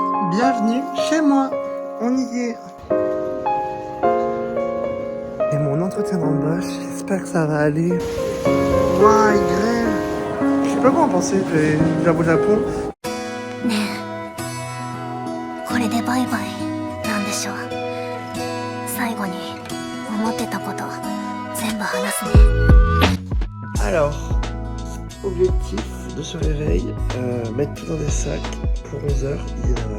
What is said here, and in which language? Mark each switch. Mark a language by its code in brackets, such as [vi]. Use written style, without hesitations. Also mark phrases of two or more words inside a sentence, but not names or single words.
[fr] Bienvenue chez moi. On y est. Et mon entretien d'embauche, j'espère que ça va aller. Waouh, il grêle. Je sais pas quoi en penser de j'avoue Japon. [ja] ねえ、これでバイバイなんでしょう。最後に思ってたこと全部話すね。 [fr] Alors, objectif de ce réveil, mettre tout dans des sacs pour 11h, il est 9h.